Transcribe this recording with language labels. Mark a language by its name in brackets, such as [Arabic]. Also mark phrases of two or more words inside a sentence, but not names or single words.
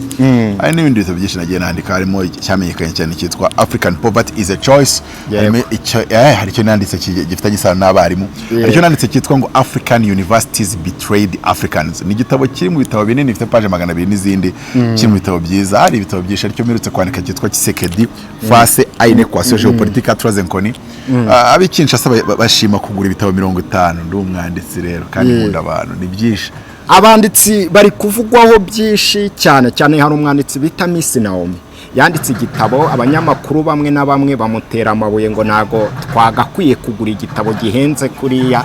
[Kinyarwanda] Ari n'ibindi bitabo byinshi nagiye nandika harimo cyamenyekanye cyane cyitwa African Poverty is a Choice. Hari icyo nanditse gifitanye isano n'abarimu. Hari icyo nanditse cyitwa ngo African Universities Betrayed Africans. Ni igitabo kiri mu bitabo binini bifite page 200 n'izindi kiri mu bitabo byiza. Hari ibitabo byinshi aricyo mperutse kwandika cyitwa Kisekedi face à une équation géopolitique à 3 inconnues. Abikinshasa bashima kugura ibitabo 50. Ndi umwanditsi rero kandi nkunda abantu ni byinshi. Abanditsi bari kuvugwaho byinshi cyane cyane. Hari umwanditsi bita Miss Naomi yanditse igitabo, abanyamakuru bamwe na bamwe bamutera amabuye ngo nago twagakwiye kugura igitabo gihenze kuriya.